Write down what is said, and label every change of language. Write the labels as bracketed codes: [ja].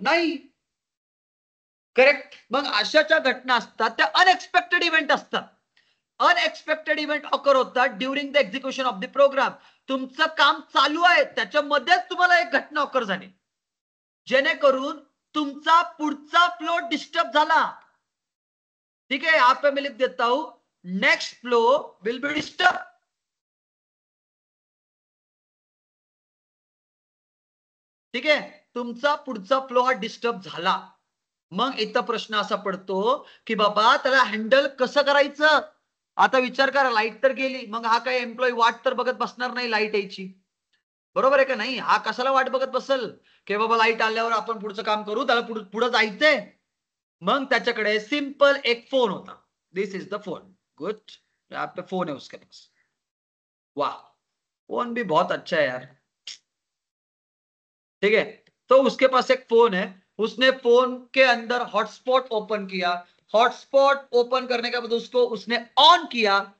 [mr] नाही, करेक्ट। मग अशाच्या घटना असतात त्या अनएक्सपेक्टेड इव्हेंट असतात, अनएक्सपेक्टेड इव्हेंट ऑकर होतात [en] During the execution of the program. [mr] तुमचं काम चालू आहे, त्याच्यामध्येच तुम्हाला एक घटना ऑकर झाली, जेणेकरून तुमचा पुढचा फ्लो डिस्टर्ब झाला, [hi] ठीक है। यहाँ पे मैं लिख देता हूं, [en] next flow will be disturb, [hi] ठीक है। [mr] तुमचा पुढचा फ्लो हा डिस्टर्ब झाला, मग इथं प्रश्न असा पडतो की बाबा त्याला हँडल कसं करायचं. आता विचार करा, लाईट तर गेली, मग हा काही एम्प्लॉई वाट तर बघत बसणार नाही लाईट यायची, बरोबर आहे का नाही. हा कशाला वाट बघत बसल की बाबा लाईट आल्यावर आपण पुढचं काम करू, त्याला पुढे जायचंय. मग त्याच्याकडे सिंपल एक फोन होता. [en] This is the phone. Good, [hi] आप पे फोन है उसके पास. वाह, फोन भी बहुत अच्छा है यार. ठीक है, तो उसके पास एक फोन है. उसने फोन के अंदर हॉटस्पॉट ओपन किया. हॉटस्पॉट ओपन करने के बाद उसको उसने ऑन किया.